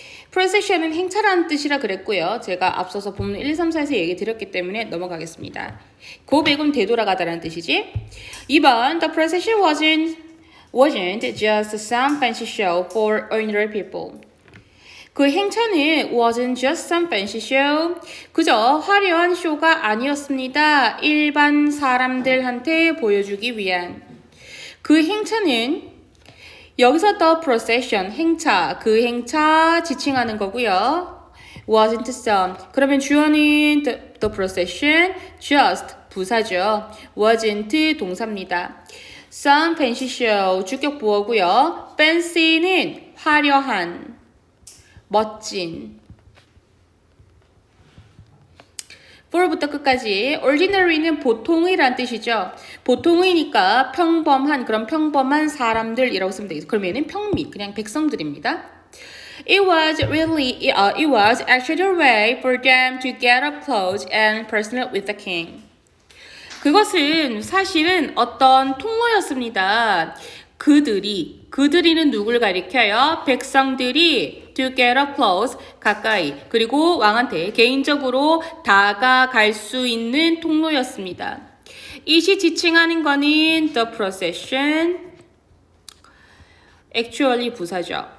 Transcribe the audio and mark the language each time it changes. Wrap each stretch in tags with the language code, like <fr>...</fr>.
<ko>procession은 행차라는 뜻이라 그랬고요. 제가 앞서서 본문 1, 2, 3, 4에서 얘기 드렸기 때문에 넘어가겠습니다. go back은 되돌아가다라는 뜻이지.</ko> <en>2번 The procession wasn't just some fancy show for ordinary people.</en> <ko>그 행차는</ko> <en>wasn't just some fancy show.</en> <ko>그저 화려한 쇼가 아니었습니다. 일반 사람들한테 보여주기 위한. 그 행차는 여기서 the procession, 행차, 그 행차 지칭하는 거고요. wasn't some. 그러면 주어는 the procession, just 부사죠. wasn't 동사입니다. some fancy show, 주격 보어고요. fancy는 화려한, 멋진. 4부터 끝까지 ordinary는 보통의란 뜻이죠. 보통의니까 평범한, 그런 평범한 사람들이라고 쓰면 되겠죠. 그럼 얘는 평민, 그냥 백성들입니다.</ko> <en>It was actually a way for them to get up close and personal with the king.</en> <ko>그것은 사실은 어떤 통로였습니다. 그들이는 누굴 가리켜요? 백성들이 to get up close, 가까이, 그리고 왕한테 개인적으로 다가갈 수 있는 통로였습니다. 이시 지칭하는 거는 the procession, actually 부사죠.</ko>